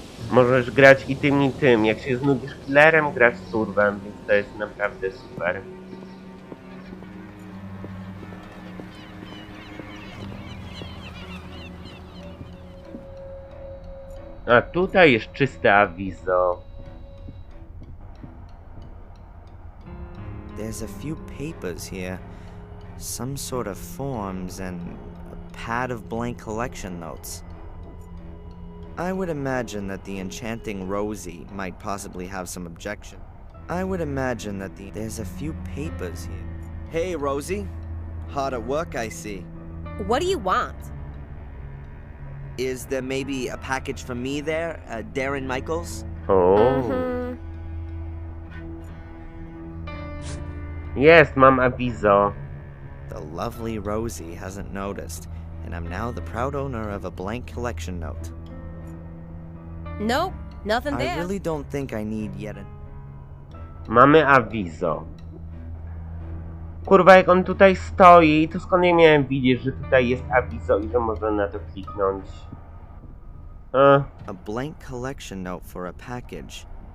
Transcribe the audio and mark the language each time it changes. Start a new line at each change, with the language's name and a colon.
Polish: Możesz grać i tym, i tym. Jak się znudzisz killerem, grasz surwem, więc to jest naprawdę super. A tutaj jest czyste awizo.
English: There's a few papers here. Some sort of forms and a pad of blank collection notes. I would imagine that the enchanting Rosie might possibly have some objection. There's a few papers here. Hey, Rosie. Hard at work, I see. What do you want? Is there maybe a package for me there, Darren Michaels? Oh.
Polish: Jest, mam awizo.
English: The lovely Rosie hasn't noticed, and I'm now the proud owner of a blank collection note. Nope, nothing I there. really don't think I need yet a...
Polish: Mamy awizo. Kurwa, jak on tutaj stoi, to skąd ja miałem widzieć, że tutaj jest awizo i że można na to kliknąć?
English: A blank collection note for a package.